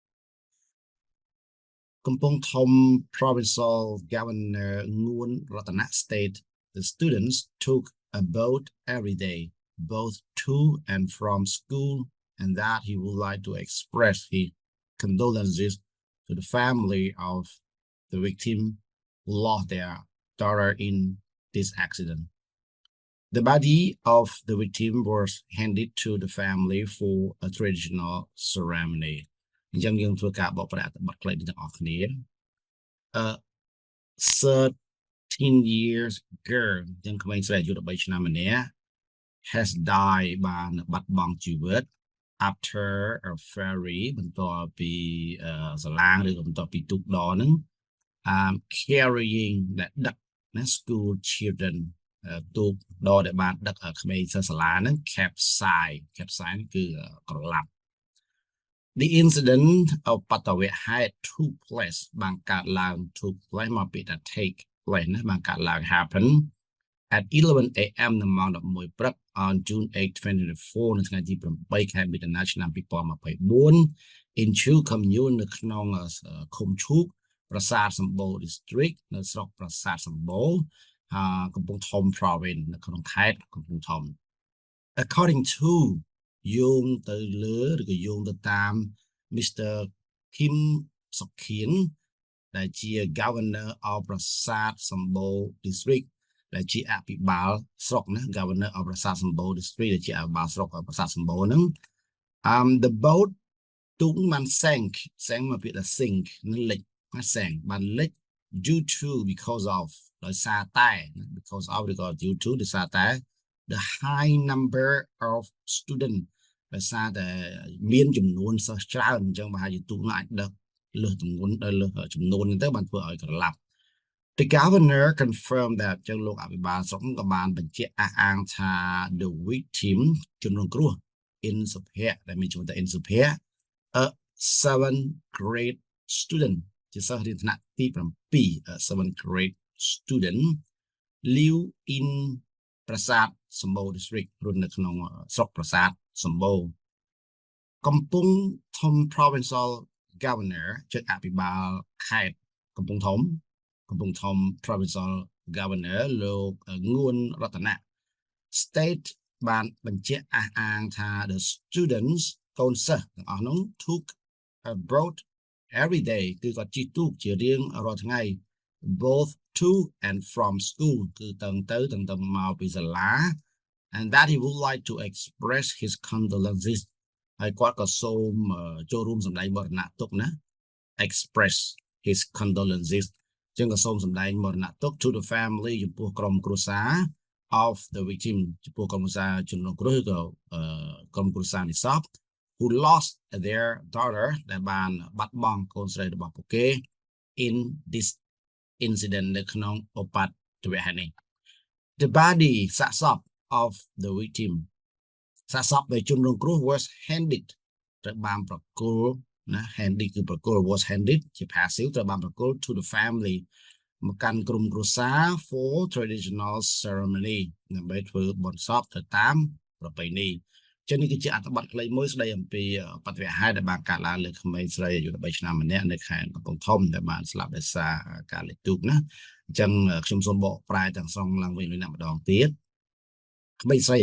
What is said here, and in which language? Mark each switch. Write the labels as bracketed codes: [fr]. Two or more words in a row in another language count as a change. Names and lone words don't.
[en] Kampong Thom Provincial Governor Nguyen Ratana stated the students took a boat every day, both to and from school, and that he would like to express his condolences to the family of the victim who lost their daughter in this accident. The body of the victim was handed to the family for a traditional ceremony. [km] អញ្ចឹងយើងធ្វើការបកប្រែអត្ថបទខ្លីទាំងអស់គ្នា [en] A 13 years girl [km] អញ្ចឹងក្មេងស្រីអាយុ13ឆ្នាំម្នាក់ [en] has died [km] បានបាត់បង់ជីវិត [en] after a ferry [km] បន្ទាប់ពីសាឡាងឬក៏បន្ទាប់ពីទូកដរហ្នឹង carrying ដែលដឹកណា [en] school children [km] ទូកដរដែលបានដឹកក្មេងសិស្សសាលាហ្នឹង capsize គឺក្រឡាប់ [en] The incident of បាតុភូត took place [km] បានកើតឡើង [en] took place [km] មកពីថា [en] take place [km] ណាបានកើតឡើង [en] happen at 11 a.m. [km] នៅម៉ោង11ព្រឹក [en] on June 8, 2024 [km] នៅថ្ងៃទី8 ខែមិថុនាឆ្នាំ2024 [en] in Chu Commune [km] នៅក្នុងឃុំឈូកប្រាសាទសម្បូរ district នៅស្រុកប្រាសាទសម្បូរកំពង់ធំ province នៅក្នុងខេត្តកំពង់ធំ [en] according to [km] យោងទៅលើឬក៏យោងទៅតាម Mr. Kim Sok-Kieng ដែលជា [en] Governor of ប្រាសាទសម្បូរ district [km] ដែលជាអភិបាលស្រុកណា [en] Governor of ប្រាសាទសម្បូរ district [km] ដែលជាអភិបាលស្រុកប្រាសាទសម្បូរហ្នឹង [en] the boat [km] ទូកបាន sank មក ពីថា sink នឹងលិចណា sank បានលិច [en] due to because of [km] ដោយសារតែ [en] because of [km] ឬក៏ [en] due to [km] ដោយសារតែ [en] the high number of student [km] ដោយសារតែ មានចំនួនសិស្សច្រើនអញ្ចឹងបើហើយទូកនោះអាចដឹកលើសចំនួនទៅបានធ្វើឲ្យក្រឡាប់ The [en] governor confirmed that [km] ចឹងលោកអភិបាលស្រុកក៏បានបញ្ជាក់អះអាងថា [en] the victim [km] ជនរងគ្រោះ in សុភ័ក្រដែលមានឈ្មោះថា in សុភ័ក្រ [en] a 7th grade student [km] ជាសិស្សរៀនថ្នាក់ទី7 [en] 7th grade student live in [km] ប្រាសាទសម្បូរ district រស់នៅក្នុងស្រុកប្រាសាទសម្បូរកំពង់ធំ [en] provincial governor [km] ជាអភិបាលខេត្តកំពង់ធំ [en] provincial governor [km] លោកងួនរតនៈ state បានបញ្ជាក់អះអាងថា [en] the students [km] កូនសិស្សទាំងអស់នោះ [en] took a boat every day [km] គឺគាត់ជិះទូកជារៀងរាល់ថ្ងៃ [en] both to and from school [km] គឺទៅមកពីសាលា [en] and that he would like to express his condolences [km] ហើយគាត់ក៏សូមចូលរួមសម្ដែងមរណទុក្ខណា [en] express his [km] condolences ចឹងក៏សូមសម្ដែងមរណទុក្ខ [en] to the family [km] ចំពោះក្រុមគ្រួសារ [en] of the victim [km] ចំ ពោះក្រុមគ្រួសារជនរងគ្រោះក៏ក្រុមគ្រួសារនេះសព [en] who lost their daughter [km] ដែលបានបាត់បង់កូនស្រីរបស់ពួកគេ [en] in this incident [km] នៅក្នុងឧបទ្ទវហេតុនេះ [en] the body [km] សាកសព [en] of the victim [km] សាកសពដែលជនរងគ្រោះ [en] was handed [km] ត្រូវបានប្រគល់ណា handed គឺប្រគល់ [en] was handed [km] ជា passive ត្រូវបានប្រគល់ [en] to the family [km] មកកាន់ក្រុមគ្រួសារ [en] for traditional ceremony [km] ដើម្បីធ្វើបុណ្យសពទៅតាមប្រពៃណីចឹងនេះគឺជាអត្ថបទខ្លីមួយស្ដីអំពីបទវហេតុដែលបានកើតឡើងលើក្មេងស្រីអាយុ 13ឆ្នាំម្នាក់នៅខេត្តកំពង់ធំដែលបានស្លាប់ដោយសារការលេខទូកណាអញ្ចឹងខ្ញុំសូមបកប្រែទាំងស្រុងឡើងវិញម្ដងទៀតក្មេងស្រីអា